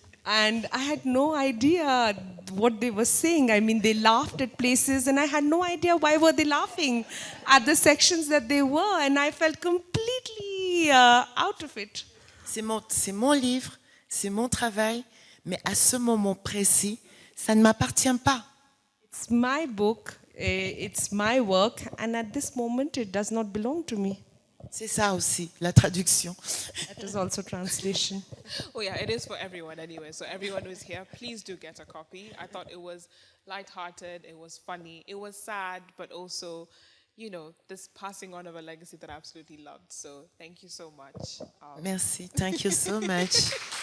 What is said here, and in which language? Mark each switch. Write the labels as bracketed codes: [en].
[en] And I had no idea what they were saying. I mean, they laughed at places, and I had no idea why were they laughing at the sections that they were, and I felt completely out of it. [fr] C'est mon livre, c'est mon travail, mais à ce moment précis, ça ne m'appartient pas. [en] It's my book, it's my work, and at this moment, it does not belong to me. [fr] C'est ça aussi, la traduction. [en] That is also translation. Oh yeah, it is for everyone anyway. So everyone who's here, please do get a copy. I thought it was lighthearted, it was funny, it was sad, but also, this passing on of a legacy that I absolutely loved. So thank you so much. Merci, thank you so much.